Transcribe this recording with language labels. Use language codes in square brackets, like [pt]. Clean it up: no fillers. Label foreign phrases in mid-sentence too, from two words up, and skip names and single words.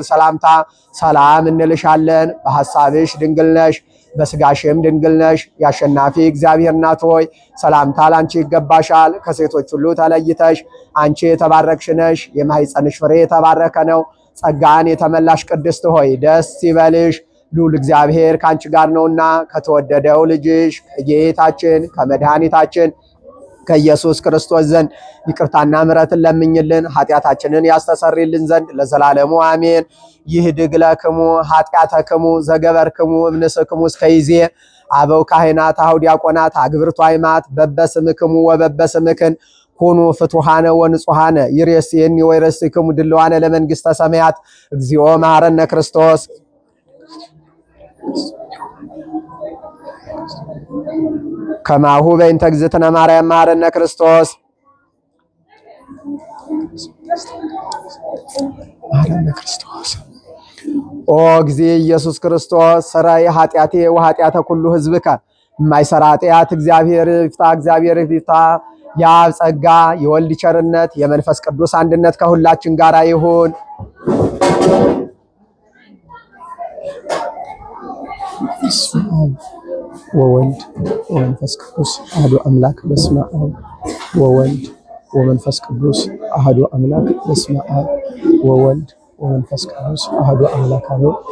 [am] ሰላምታ ሰላም እንልሻለን። በሐሳብሽ ድንግል ነሽ፣ በስጋሽም ድንግል ነሽ። የአሸናፊ እግዚአብሔር እናት ሆይ ሰላምታ ላንቺ ይገባሻል። ከሴቶች ሁሉ ተለይተሽ አንቺ የተባረክሽ ነሽ፣ የማኅፀንሽ ፍሬ የተባረከ ነው። ጸጋን የተመላሽ ቅድስት ሆይ ደስ ይበልሽ፣ ልዑል እግዚአብሔር ካንቺ ጋር ነውና ከተወደደው ልጅሽ ከጌታችን ከመድኃኒታችን ከኢየሱስ ክርስቶስ ዘንድ ይቅርታና ምሕረትን ለምኝልን ኃጢአታችንን ያስተሰርይልን ዘንድ ለዘላለሙ አሜን። [gez] ይህድግ ለክሙ ኃጢአተክሙ ዘገበርክሙ እምንስክሙ እስከይዜ አበው ካህናት አኀው ዲያቆናት አግብርቱ አይማት በበስምክሙ ወበበስምክን ኩኑ ፍቱሃነ ወንጹሃነ ይሬስየኒ ወይሬስክሙ ድልዋነ ለመንግሥተ ሰማያት እግዚኦ መሐረነ ክርስቶስ ከማሁ በእንተ እግዝእትነ ማርያም መሐረነ ክርስቶስ መሐረነ ክርስቶስ። ኦ እግዚእ ኢየሱስ ክርስቶስ ሰራይ ኃጢአቴ ወኃጢአተ ኩሉ ሕዝብከ [am] የማይሰራ ኃጢአት እግዚአብሔር ይፍታ፣ እግዚአብሔር ይፍታ። የአብ ጸጋ የወልድ ቸርነት የመንፈስ ቅዱስ አንድነት ከሁላችን ጋር ይሁን። [gez] ወወልድ ወመንፈስ ቅዱስ አሐዱ አምላክ በስመ አብ ወወልድ ወመንፈስ ቅዱስ አሐዱ አምላክ በስመ አብ ወወልድ ወመንፈስ ቅዱስ አሐዱ አምላክ አሜን።